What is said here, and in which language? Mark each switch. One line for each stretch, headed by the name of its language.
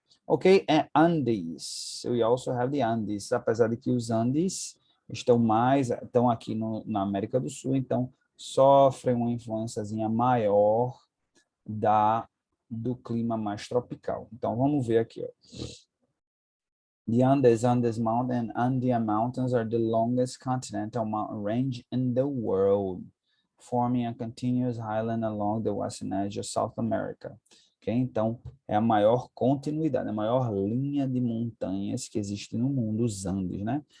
Portuguese: Ok, Andes.
English: We also have the Andes,
Portuguese: apesar de que os Andes estão aqui na América do Sul, então sofrem uma influenciazinha maior do clima mais tropical. Então vamos ver aqui, ó.
English: The Andes Mountain and Andean Mountains are the longest continental mountain range in the world, forming a continuous highland along the western edge of South America. ok?
Portuguese: Então, é a maior continuidade, a maior linha de montanhas que existe no mundo, os Andes, né?